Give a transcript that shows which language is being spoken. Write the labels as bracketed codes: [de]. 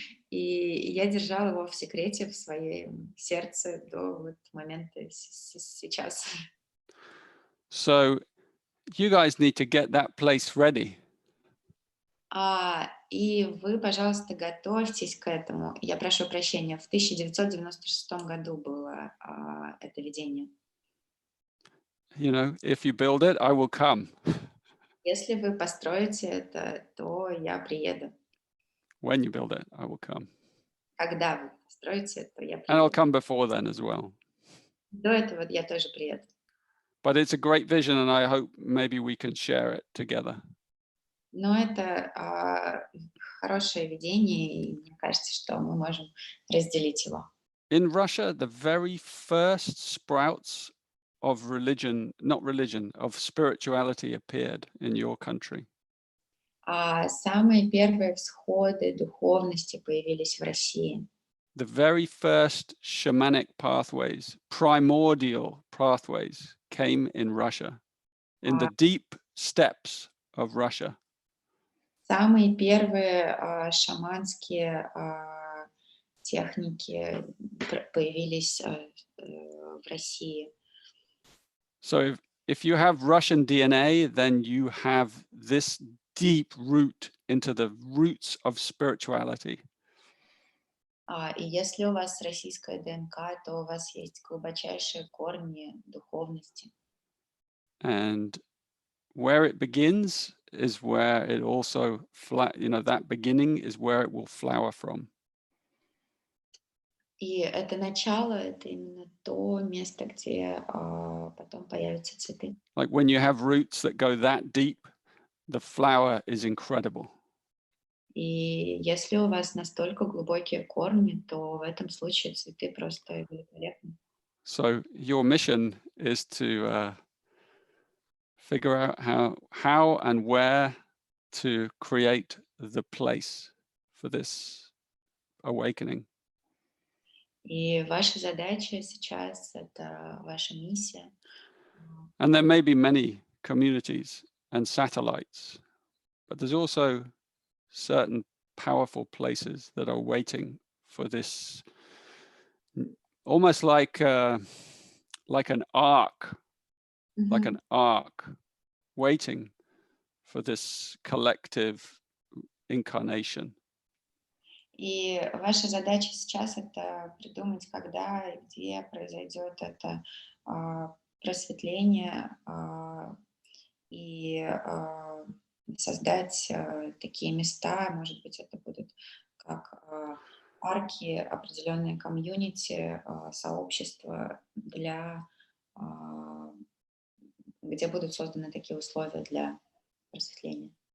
[ru] И я держала его в секрете в своем сердце до момента сейчас. [en] So you guys need to get that place ready. [ru] И вы, пожалуйста, готовьтесь к этому. Я прошу прощения, в 1996 году было это видение. [en] You know, if you build it, I will come. [ru] Если вы построите это, то я приеду. [en] When you build it, I will come. [ru] Когда вы построите, то я [en] And I'll [ru] приеду. [en] come before then as well. [ru] До этого я тоже приеду. [en] But it's a great vision, and I hope maybe we can share it together. [ru] Но это хорошее видение, и мне кажется, что мы можем разделить его. [en] In Russia, the very first sprouts of religion, not religion, of spirituality appeared in your country. [ru] Самые первые всходы духовности появились в России. [en] the very first shamanic pathways, primordial pathways, came in Russia, in the deep steppes of Russia. [ru] Самые первые шаманские техники появились в России. [en] So if you have Russian DNA, then you have this deep root into the roots of spirituality. [ru] И если у вас российская ДНК, то у вас есть глубочайшие корни духовности. [en] And where it begins is where it also, that beginning is where it will flower from. [ru] И это начало, это именно то место, где потом появятся цветы. [en] Like when you have roots that go that deep, the flower is incredible. [ru] И если у вас настолько глубокие корни, то в этом случае цветы просто великолепны. [en] So your mission is to figure out how and where to create the place for this awakening. [ru] И ваша задача сейчас, это ваша миссия. [en] And there may be many communities and satellites, but there's also certain powerful places that are waiting for this, almost like an ark, like an ark, waiting for this collective incarnation. [ru] И ваша задача сейчас это придумать, когда и где произойдет это просветление и создать такие места, может быть, это будут как арки, определенные комьюнити, сообщества, где будут созданы такие условия для просветления.